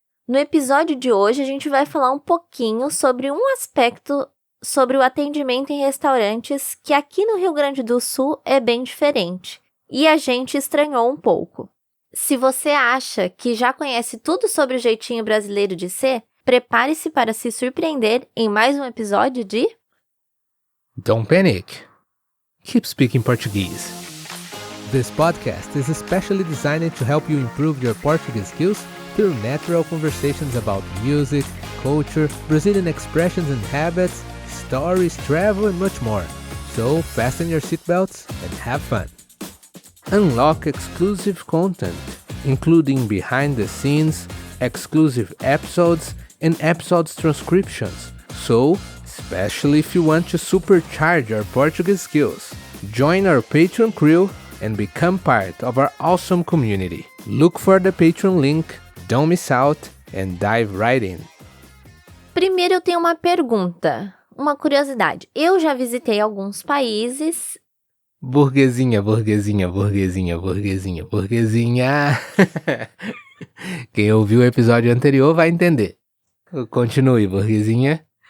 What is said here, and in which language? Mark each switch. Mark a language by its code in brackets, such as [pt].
[pt] No episódio de hoje, a gente vai falar um pouquinho sobre um aspecto sobre o atendimento em restaurantes que aqui no Rio Grande do Sul é bem diferente, e a gente estranhou um pouco. Se você acha que já conhece tudo sobre o jeitinho brasileiro de ser, prepare-se para se surpreender em mais um episódio de... [en] Don't panic. Keep speaking Portuguese. This podcast is especially designed to help you improve your Portuguese skills through natural conversations about music, culture, Brazilian expressions and habits, stories, travel, and much more. So fasten your seatbelts and have fun. Unlock exclusive content, including behind the scenes, exclusive episodes, and episodes transcriptions. So, especially if you want to supercharge your Portuguese skills, join our Patreon crew and become part of our awesome community. Look for the Patreon link, don't miss out, and dive right in. [pt] Primeiro eu tenho uma pergunta, uma curiosidade. Eu já visitei alguns países... Burguesinha, burguesinha, burguesinha, burguesinha, burguesinha. Quem ouviu o episódio anterior vai entender. Continue, burguesinha.